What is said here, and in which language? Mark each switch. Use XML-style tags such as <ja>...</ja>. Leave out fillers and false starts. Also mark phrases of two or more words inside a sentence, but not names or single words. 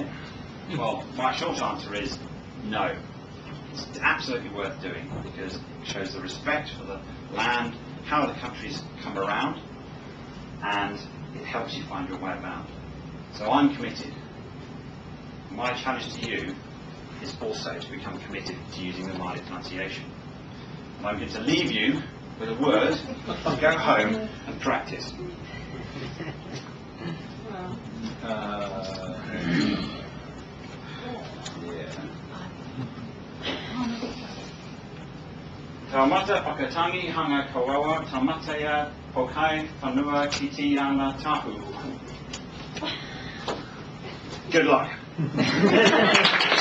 <en>Well, my short answer is no. It's absolutely worth doing because it shows the respect for the land, how the countries come around, and it helps you find your way about. So I'm committed. My challenge to you is also to become committed to using the Māori pronunciation. And I'm going to leave you with a word to go home and practice. Taumata whakatangi hanga kawawa tamatea pokai whanua kiti ana tahu. Good luck.</en>